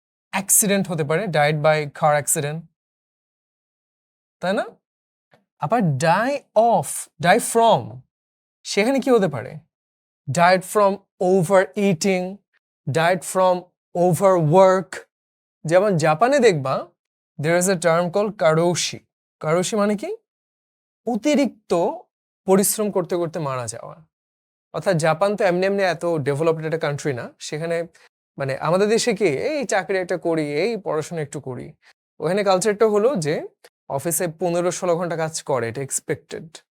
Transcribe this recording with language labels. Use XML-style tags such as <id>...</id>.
<bn>Accident হতে পারে,</bn> <en>died by car accident,</en> <bn>তাই না? আবার</bn> <en>die of, die from,</en> <bn>সেখানে কি হতে পারে?</bn> <en>Died from overeating, died from overwork.</en> <bn>যেমন জাপানে দেখবা</bn> <en>there is a term called karoshi.</en> <bn>কারোশি মানে কি? অতিরিক্ত পরিশ্রম করতে করতে মারা যাওয়া। অর্থাৎ জাপান তো এমনি এমনি এত ডেভেলপড একটা কান্ট্রি না, সেখানে মানে আমাদের দেশে কি এই চাকরি একটা করি, এই পড়াশোনা একটু করি। ওখানে কালচারটা হলো যে অফিসে 15-16 ঘন্টা কাজ করে, এটা এক্সপেক্টেড।</bn>